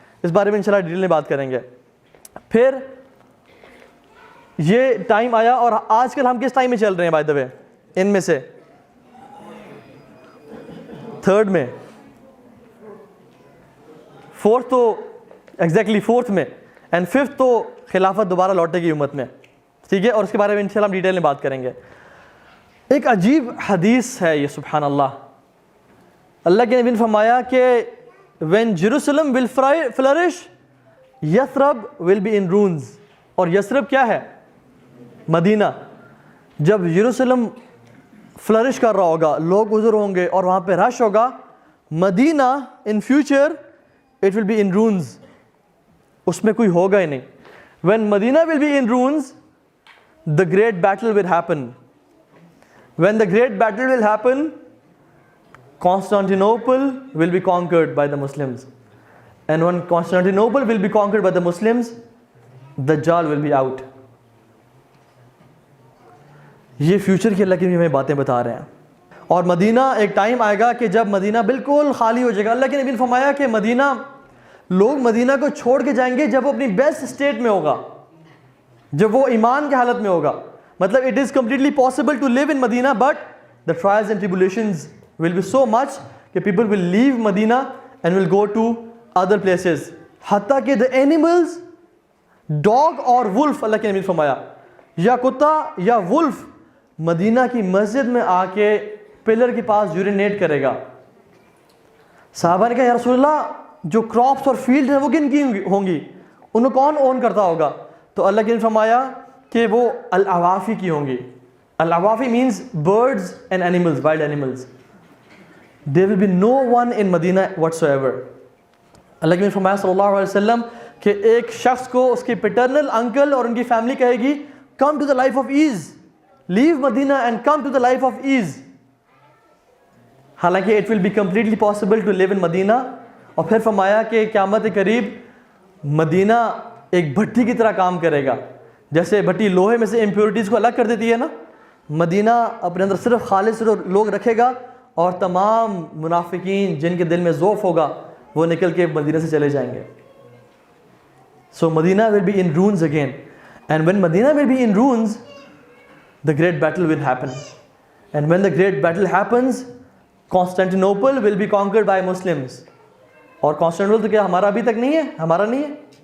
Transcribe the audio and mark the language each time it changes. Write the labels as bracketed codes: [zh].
[ur] اس بارے میں انشاءاللہ ڈیٹیل میں بات کریں گے. پھر یہ ٹائم آیا, اور آج کل ہم کس ٹائم میں چل رہے ہیں [en] By the way? [ur] ان میں سے تھرڈ میں, فورتھ تو ایگزیکٹلی فورتھ میں, اینڈ ففتھ تو خلافت دوبارہ لوٹے گی امت میں, ٹھیک ہے, اور اس کے بارے میں انشاءاللہ ہم ڈیٹیل میں بات کریں گے. ایک عجیب حدیث ہے یہ, سبحان اللہ. اللہ کے نبی نے فرمایا کہ [en] when Jerusalem will flourish, Yathrib will be in ruins. [ur] اور یثرب کیا ہے؟ مدینہ. جب یروشلم فلرش کر رہا ہوگا, لوگ گزر ہوں گے اور وہاں پہ رش ہوگا, مدینہ in future [en] it will be in ruins, [ur] اس میں کوئی ہوگا ہی نہیں. [en] when Medina will be in ruins, the great battle will happen. when the great battle will happen, Constantinople will be conquered by the Muslims. And when Constantinople will be conquered by the Muslims, Dajjal will be out. [ur] یہ future کی اللہ کی ہمیں باتیں بتا رہے ہیں. اور مدینہ ایک ٹائم آئے گا کہ جب مدینہ بالکل خالی ہو جائے گا. اللہ کے نبی نے فرمایا کہ مدینہ, لوگ مدینہ کو چھوڑ کے جائیں گے جب وہ اپنی بیسٹ اسٹیٹ میں ہوگا, جب وہ ایمان کی حالت میں ہوگا. مطلب [en] it is completely possible to live in Medina, but the trials and tribulations will be so much that people will leave Medina and will go to other places. [ur] حتیٰ کہ [en] the animals, dog or wolf, [ur] اللہ کے نبی نے فرمایا, یا کتا یا wolf مدینہ کی مسجد میں آ کے پلر کے پاس یورینیٹ کرے گا. صحابہ نے کہا یا رسول اللہ, جو کراپس اور فیلڈ ہیں وہ کن کی ہوں گی, انہیں کون اون کرتا ہوگا؟ تو اللہ کے نبی نے فرمایا کہ وہ العوافی کی ہوں گی. [en] العوافی means birds and animals, wild animals. There will be no one in Medina whatsoever. [ur] اللہ کے نبی نے فرمایا صلی اللہ علیہ وسلم کہ ایک شخص کو اس کے پیٹرنل انکل اور ان کی فیملی کہے گی, [en] come to the life of ease, leave Medina and come to the life of ease. [ur] حالانکہ [en] it will be completely possible to live in Medina. [ur] اور پھر فرمایا کہ قیامت قریب مدینہ ایک بھٹی کی طرح کام کرے گا. جیسے بھٹی لوہے میں سے امپیورٹیز کو الگ کر دیتی ہے نا, مدینہ اپنے اندر صرف خالص لوگ رکھے گا, اور تمام منافقین جن کے دل میں ذوف ہوگا وہ نکل کے مدینہ سے چلے جائیں گے. [en] So Medina will be in ruins again. And when Medina will be in ruins, the great battle will happen. And when the great battle happens, Constantinople will be conquered by Muslims. [ur] اور Constantinople تو کیا ہمارا ابھی تک نہیں ہے, ہمارا نہیں ہے.